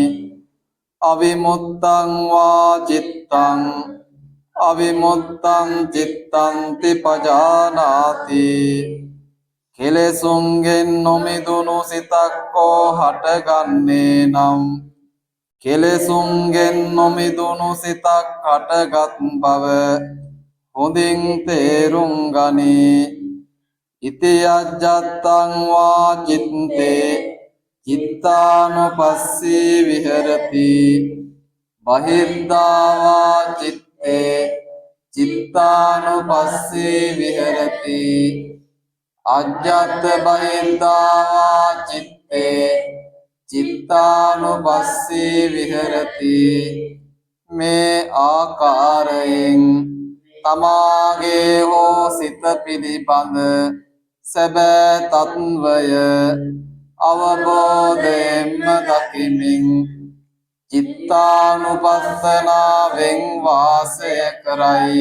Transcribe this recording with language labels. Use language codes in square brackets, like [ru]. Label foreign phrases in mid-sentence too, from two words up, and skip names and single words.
[pi] අවිමුත්තං වා චිත්තං අවිමුත්තං චිත්තන්ති පජානාති. [si] කෙලෙසුන්ගෙන් නොමිදුණු සිතක් හෝ හටගන්නේ නම් කෙලෙසුන්ගෙන් නොමිදුණු සිතක් හටගත් බව හොඳින් තේරුම් ගනී. [pi] ඉති අජ්ජත්තං වා චිත්තේ චිත්තානුපස්සී විහෙරති. බහිද්ධා වා චිත්තේ චිත්තානුපස්සී විහෙරති. අජ්ජත් බහිද්ධා වා චිත්තේ චිත්තානුපස්සී විහෙරති. [si] මේ ආකාරයෙන් තමාගේ හෝ සිත පිළිබඳ සැබෑ තත්වය අවබෝධයෙන්ම දකිමින් චිත්තානුපස්සනාවෙන් වාසය කරයි.